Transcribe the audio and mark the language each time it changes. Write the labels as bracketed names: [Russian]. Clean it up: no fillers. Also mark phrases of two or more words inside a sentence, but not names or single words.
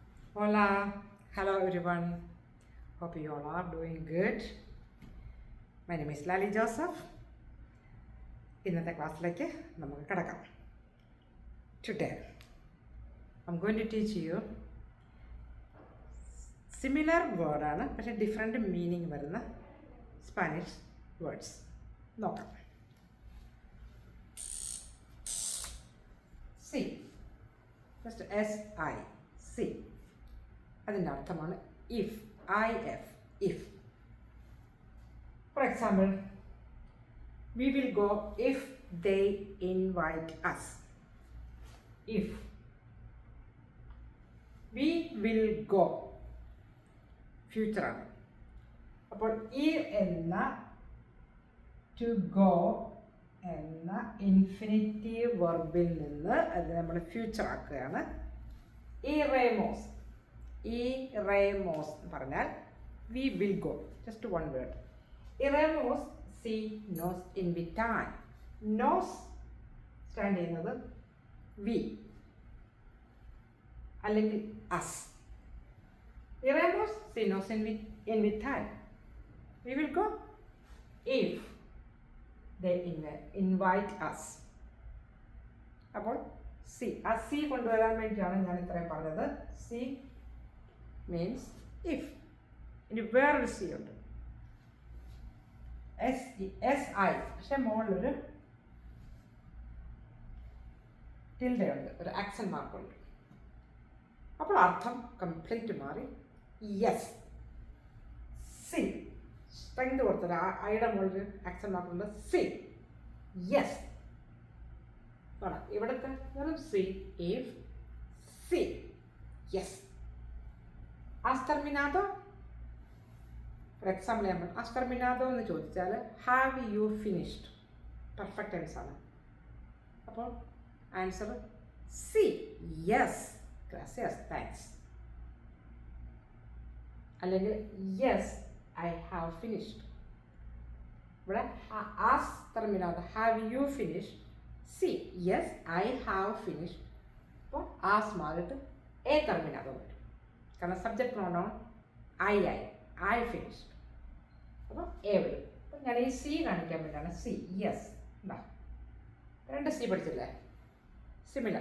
[English] Hola, hello everyone. Hope you all are doing good. My name is Lali Joseph. [Malayalam] ഇന്നത്തെ ക്ലാസ്സിലേക്ക് നമുക്ക് കിടക്കാം. [English] Today, I'm going to teach you [Malayalam] സിമിലർ വേർഡാണ് പക്ഷേ [English] different meaning [Malayalam] വരുന്ന [English] Spanish words [Malayalam] നോക്കാം. സി ജസ്റ്റ് SI സി അതിൻ്റെ അർത്ഥമാണ് ഇഫ് IF ഇഫ്. [English] for example, we will go if they invite us. If we will go [Malayalam] ഫ്യൂച്ചർ ആണ്. അപ്പോൾ ഈ എന്ന [English] to go [Malayalam] എന്ന ഇൻഫിനിറ്റീവ് വെർബിൽ നിന്ന് അത് നമ്മൾ ഫ്യൂച്ചർ ആക്കുകയാണ്. [English] ഇറേമോസ് [Malayalam] എന്ന് പറഞ്ഞാൽ [English] we will go, just one word. [Spanish] Iremos si nos invitan. [Malayalam] നോസ് സ്റ്റാൻഡ് ചെയ്യുന്നത് വി അല്ലെങ്കിൽ അസ്. [Spanish] Iremos si nos invitan. [English] We will go if they invite us. [Malayalam] അപ്പോൾ സി ആ സി കൊണ്ടുവരാൻ വേണ്ടിയാണ് ഞാൻ ഇത്രയും പറഞ്ഞത്. [English] si means if. [Malayalam] ഇനി വേറൊരു സി ഉണ്ട്, SI, പക്ഷെ മുകളിലൊരു ടിൽഡ ഉണ്ട്, ഒരു ആക്സന്റ് മാർക്കുണ്ട്. അപ്പോൾ അർത്ഥം കംപ്ലീറ്റ് മാറി. യെസ്, സി സ്ട്രെങ്ത് കൊടുത്തത് ഐയുടെ മുകളിൽ ആക്സന്റ് മാർക്കുണ്ട്. സി യെസ് വേണം. ഇവിടുത്തെ വെറും സി ഇഫ് സി യെസ്. [Spanish] has terminado, [Malayalam] ഫോർ എക്സാമ്പിൾ നമ്മൾ [Spanish] has terminado [Malayalam] എന്ന് ചോദിച്ചാൽ [English] have you finished, perfect tense [Malayalam] ആണ്. അപ്പോൾ ആൻസർ സി യെസ്, gracias, thanks. [English] അല്ലെങ്കിൽ yes I have finished. ഇവിടെ [Spanish] has terminado, [English] have you finished. [Malayalam] സി [English] yes I have finished. [Malayalam] അപ്പോൾ ആസ് മാറിയിട്ട് [Spanish] he terminado [Malayalam] വരും, കാരണം [English] subject pronoun I finished. [Malayalam] അപ്പോൾ എ വരും. അപ്പോൾ ഞാൻ ഈ സി കാണിക്കാൻ വേണ്ടിയാണ് സി യെസ്. എന്താ രണ്ട് സി പഠിച്ചില്ലേ, സിമിലർ.